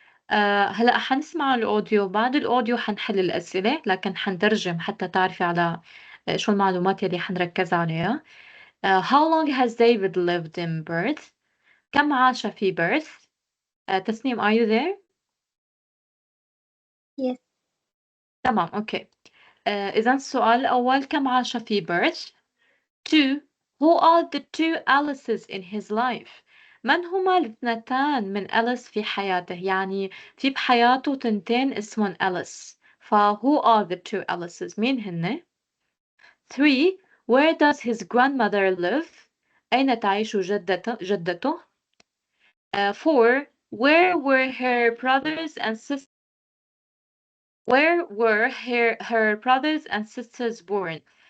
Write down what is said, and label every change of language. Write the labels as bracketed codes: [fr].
[ar] هلا حنسمع الأوديو. بعد الأوديو حنحل الأسئلة لكن حنترجم حتى تعرفي على شو المعلومات اللي حنركز عليها. [en] How long has David lived in Perth? [ar] كم عاش في بيرث؟ تسنيم, [en] are you there? Yes. [ar] تمام, أوكي. إذا السؤال الأول كم عاش في بيرث؟ 2. [en] Who are the 2 Alices in his life? [ar] من هما الاثنتان من أليس في حياته؟ يعني في بحياته تنتين اسمهم أليس. [en] who are the 2 Alices? [ar] مين هن؟ [en] 3. Where does his grandmother live? [ar] أين تعيش جدته؟ 4. [en] Where were her brothers and sisters? Where were her brothers and sisters born?